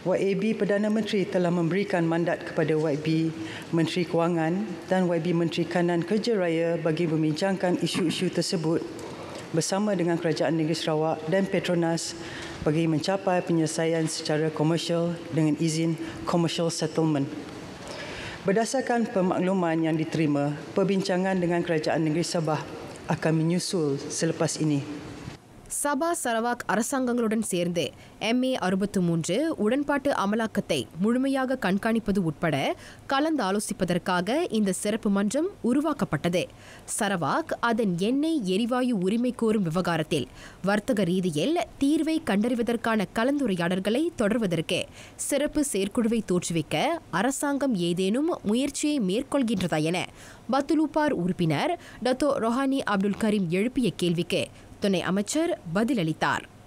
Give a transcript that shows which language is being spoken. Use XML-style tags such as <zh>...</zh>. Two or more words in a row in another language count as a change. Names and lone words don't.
<ms>YAB Perdana Menteri telah memberikan mandat kepada YB Menteri Kewangan dan YB Menteri Kanan Kerja Raya bagi membincangkan isu-isu tersebut bersama dengan Kerajaan Negeri Sarawak dan Petronas bagi mencapai penyelesaian secara komersial dengan izin</ms> <en>commercial settlement.</en> <ms>Berdasarkan pemakluman yang diterima, perbincangan dengan Kerajaan Negeri Sabah akan menyusul selepas ini.</ms> <ta>சபா சரவாக் அரசாங்கங்களுடன் சேர்ந்து MA 63 உடன்பாட்டு அமலாக்கத்தை முழுமையாக கண்காணிப்பது உட்பட கலந்து ஆலோசிப்பதற்காக இந்த சிறப்பு மன்றம் உருவாக்கப்பட்டது. சரவாக் அதன் எண்ணெய் எரிவாயு உரிமை கோரும் விவகாரத்தில் வர்த்தக ரீதியில் தீர்வை கண்டறிவதற்கான கலந்துரையாடல்களை தொடர்வதற்கு சிறப்பு செயற்குழுவை தோற்றுவிக்க அரசாங்கம் ஏதேனும் முயற்சியை மேற்கொள்கின்றதா என பத்துலூபார் உறுப்பினர் டத்தோ ரொஹானி அப்துல் கரீம் எழுப்பிய கேள்விக்கு துணை அமைச்சர் பதிலளித்தார்.</ta>